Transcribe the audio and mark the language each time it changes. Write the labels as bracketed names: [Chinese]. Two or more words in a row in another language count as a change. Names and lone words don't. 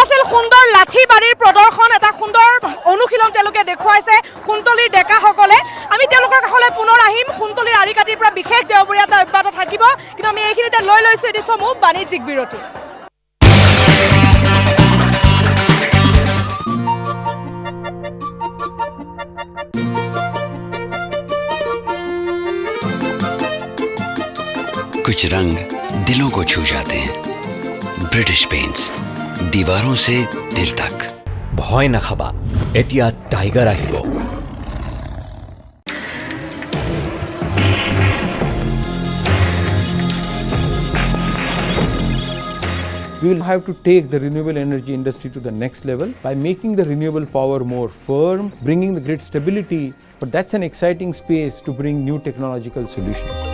[Assamese] সুন্দৰ লাঠি বাৰীৰ প্ৰদৰ্শন, এটা সুন্দৰ অনুশীলন তেওঁলোকে দেখুৱাইছে কুন্তলীৰ ডেকাসকলে। আমি তেওঁলোকৰ কাষলৈ পুনৰ আহিম। কুন্তলীৰ আৰিকাটিৰ পৰা বিশেষ দেওবৰীয়া এটা অব্যাহত থাকিব, কিন্তু আমি এইখিনিতে লৈ লৈছোঁ এটি চমু বাণিজ্যিক বিৰতি। [Hindi] कुछ रंग दिलों को छू जाते हैं। ब्रिटिश पेंट्स, दीवारों से दिल तक। [Assamese] ভয় নাখাবা, এতিয়া টাইগাৰ আহিব। [English] We will have to take the renewable energy industry to the next level by making the renewable power more firm, bringing the grid stability, but that's an exciting space to bring new technological solutions.